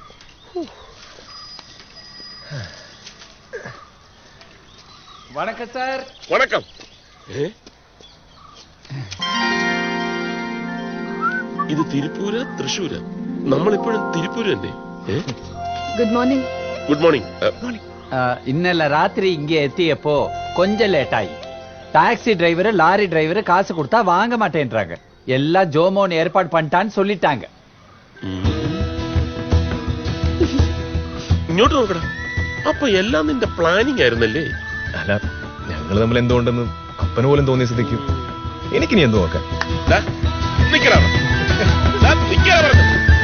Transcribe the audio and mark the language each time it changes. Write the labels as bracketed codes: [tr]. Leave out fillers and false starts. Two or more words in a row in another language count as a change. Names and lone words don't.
[ml] വണക്കം സാർ. വണക്കം. ഇത് തിരുപ്പൂര തൃശ്ശൂര? നമ്മളിപ്പോഴും തിരുപ്പൂര് തന്നെ. [en] Good morning. Good morning. [ml] ഇന്നലെ രാത്രി ഇങ്ങ എത്തിയപ്പോ [ta] கொஞ்சம் லேட் ஆயி. டாக்ஸி டிரைவர் லாரி டிரைவர் காசு கொடுத்தா வாங்க மாட்டேன்றாங்க. எல்லாம் ஜோமோன் ஏற்பாடு பண்ணிட்டான்னு சொல்லிட்டாங்க. [ml] ഇങ്ങോട്ട് നോക്കടാ. അപ്പൊ എല്ലാം നിന്റെ പ്ലാനിങ് ആയിരുന്നല്ലേ? അല്ല, ഞങ്ങൾ തമ്മിൽ എന്തുകൊണ്ടെന്ന് അപ്പന് പോലും തോന്നിയ സ്ഥിതിക്ക് എനിക്കിനി എന്ത് നോക്കാം. നിക്കടാ. നിക്കടാ പറഞ്ഞു.